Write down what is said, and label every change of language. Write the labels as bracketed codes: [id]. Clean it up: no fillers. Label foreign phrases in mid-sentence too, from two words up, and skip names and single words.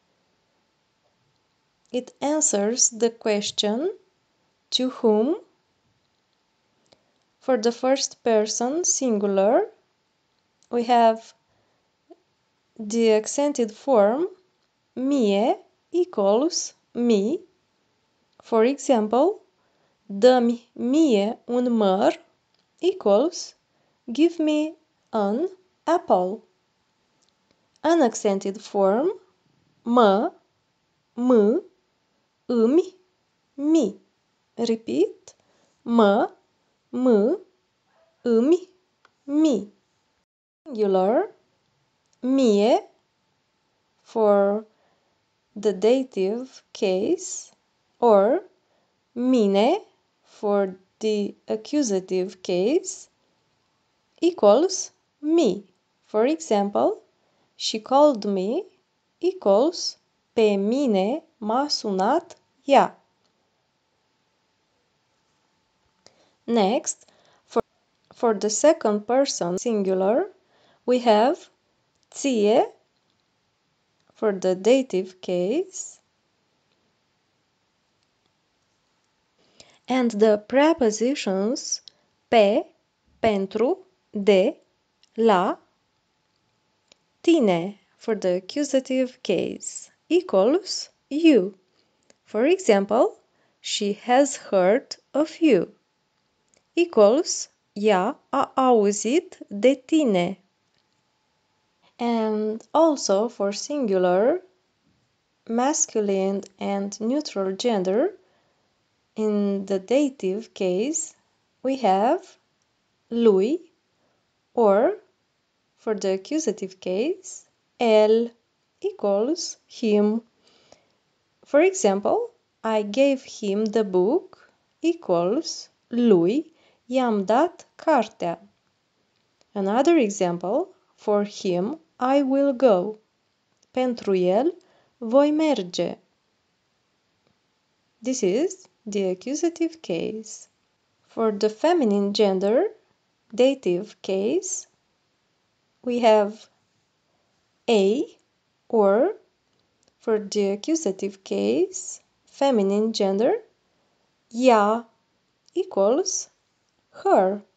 [en] It answers the question to whom. For the first person singular, we have the accented form mie equals me. For example, [ro] dă-mi mie un măr [en] equals give me an apple. Unaccented form [ro] mă, m, îmi, mi. [en] Repeat, [ro] mă, m, îmi, mi. [en] Singular, mie for the dative case or mine for the accusative case equals me. For example, she called me equals [ro] pe mine m-a sunat ea. [en] Next, for the second person singular, we have ție for the dative case and the prepositions [ro] pe, pentru, de, la, tine [en] for the accusative case equals you. For example, she has heard of you equals [ro] ea a auzit de tine. [en] And also for singular, masculine and neutral gender, in the dative case, we have lui, or for the accusative case, el equals him. For example, I gave him the book equals [ro] lui i-am dat cartea. [en] Another example, for him I will go. [ro] Pentru el voi merge. [en] This is the accusative case. For the feminine gender, dative case, we have a, or for the accusative case, feminine gender, ea equals her.